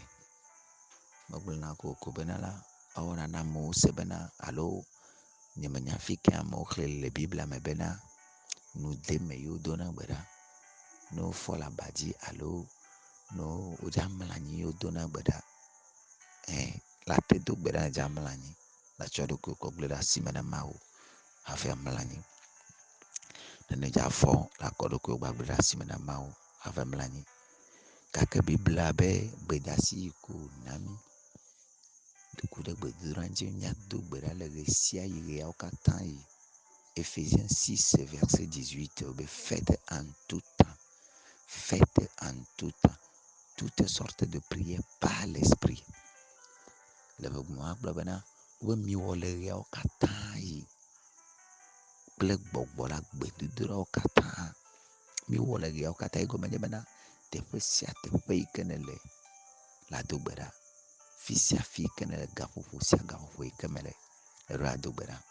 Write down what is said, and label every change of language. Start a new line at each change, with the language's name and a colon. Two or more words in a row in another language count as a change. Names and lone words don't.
Ewe: Megblɔna kokoko bena la, ewɔna na amewo se bena alo nye menya fi ke amewo xlẽ le Biblia me bena nu deme yewo dona gbe ɖa ne wofɔ le aba dzi alo ne wodze mlɔ anyi yewo dona gbe ɖa, la te do gbe ɖa ne dze mlɔ anyi, la tsɔ eɖokui kɔ gblẽ ɖe asime na Mawu hafi amlɔ anyi. Ne dze afɔ la kɔ eɖokui gba gblẽ ɖe asime na Mawu hafi amlɔ anyi. Gake Biblia be gbedeasi yi ke wòna mí ku ɖe gbedodoɖa dzi míado gbe ɖa le ɣe sia ɣi ɣeawo katã yi.
French: Ephésiens 6 verset 18 be faites en tout temps, faites en tout temps, toutes sortes de prières par l'esprit.
Ewe: Le begbe agblɔ bena wo miwɔ le ɣeawo katã yi kple gbɔgbɔ la gbedodoɖawo katã. Miwɔ le ɣeawo katã yi gɔme nye bena teƒe sia teƒe yi ke nele la do gbe ɖa, fi sia fi yi ke nele, gaƒoƒo sia gaƒoƒo yi ke mele eɖo ado gbe ɖa.